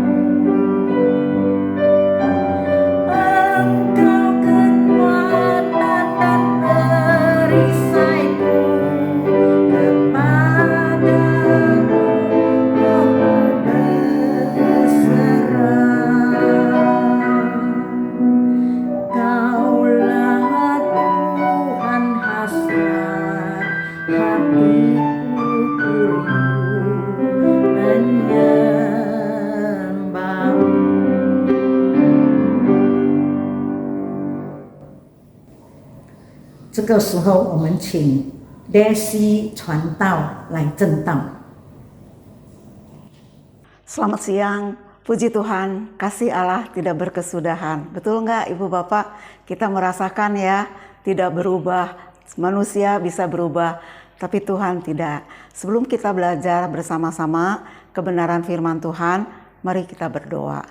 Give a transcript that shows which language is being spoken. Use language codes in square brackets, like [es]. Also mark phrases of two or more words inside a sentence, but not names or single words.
[id] Engkau kekuatan dan perisaiku, kepadamu rohku berserah. Kaulah Tuhan hasrat hatiku, rindu menyembahmu. [zh] 这个时候，我们请 Daisy 传道来证道。 [id] Selamat siang, puji Tuhan, kasih Allah tidak berkesudahan. Betul nggak Ibu Bapak? Kita merasakan ya, tidak berubah. Manusia bisa berubah, tapi Tuhan tidak. Sebelum kita belajar bersama-sama kebenaran firman Tuhan, mari kita berdoa.